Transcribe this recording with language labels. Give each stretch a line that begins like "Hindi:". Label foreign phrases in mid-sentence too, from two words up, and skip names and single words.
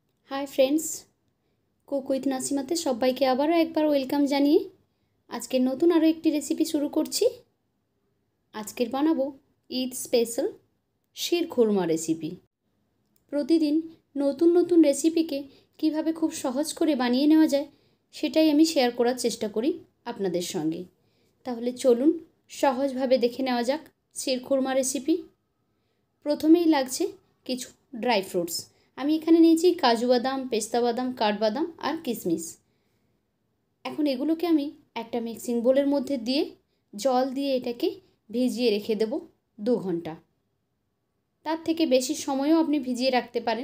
English: Hi friends,
Bangla: কুক উইথ নাসিমাতে সবাইকে আবারো একবার ওয়েলকাম জানিয়ে আজকের নতুন আরো একটি রেসিপি শুরু করছি। আজকের বানাবো ঈদ স্পেশাল শীরখুরমা রেসিপি। প্রতিদিন নতুন নতুন রেসিপিকে কিভাবে খুব সহজ করে বানিয়ে নেওয়া যায় সেটাই আমি শেয়ার করার চেষ্টা করি আপনাদের সঙ্গে। তাহলে চলুন সহজভাবে দেখে নেওয়া যাক শীরখুরমা রেসিপি। প্রথমেই লাগছে কিছু
English: dry fruits.
Bangla: আমি এখানে নিয়েছি কাজু বাদাম, পেস্তা বাদাম, কাঠবাদাম আর কিশমিশ। এখন এগুলোকে আমি একটা
English: mixing bowler
Bangla: মধ্যে দিয়ে জল দিয়ে এটাকে ভিজিয়ে রেখে দেব 2 ঘন্টা। তার থেকে বেশি সময়ও আপনি ভিজিয়ে রাখতে পারেন।